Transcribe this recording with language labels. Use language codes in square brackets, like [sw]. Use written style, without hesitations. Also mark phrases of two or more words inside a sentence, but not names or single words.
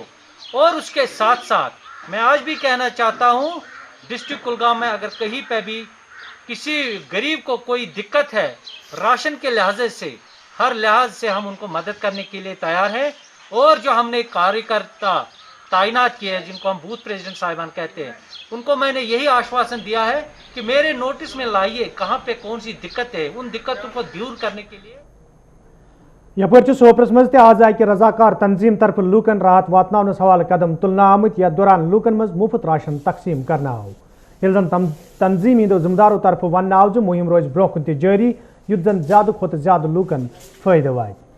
[ur] اور اس کے ساتھ ساتھ میں آج بھی کہنا چاہتا ہوں ڈسٹرکٹ کولگام میں اگر کہیں پہ بھی کسی غریب کو کوئی دقت ہے راشن کے لحاظ سے, ہر لحاظ سے ہم ان کو مدد کرنے کے لیے تیار ہیں. اور جو ہم نے کاریہ کرتا تعینات کیے ہیں جن کو ہم [en] booth president [ur] صاحبان کہتے ہیں, ان کو میں نے یہی آشواسن دیا ہے کہ میرے نوٹس میں لائیے کہاں پہ کون سی دقت ہے, ان دقتوں کو دور کرنے کے لیے. [ks] یپٲرۍ چھِ سوپرس منٛز تہِ آز اکہِ رضاکار تنظیٖم طرفہٕ لوٗکن راحت واتناونس حوالہٕ قدم تُلنہٕ آمٕتۍ. یتھ دوران لوٗکن منٛز مُفت راشن تقسیٖم کرنہٕ آو. ییٚلہِ زن تنظیٖم ہٕنٛدیو ذمہٕ دارو طرفہٕ وننہٕ آو زِ مُہِم روزِ برونٛہہ کُن تہِ جٲری یُتھ زن زیادٕ کھۄتہٕ زیادٕ لوٗکن فٲیدٕ واتہِ.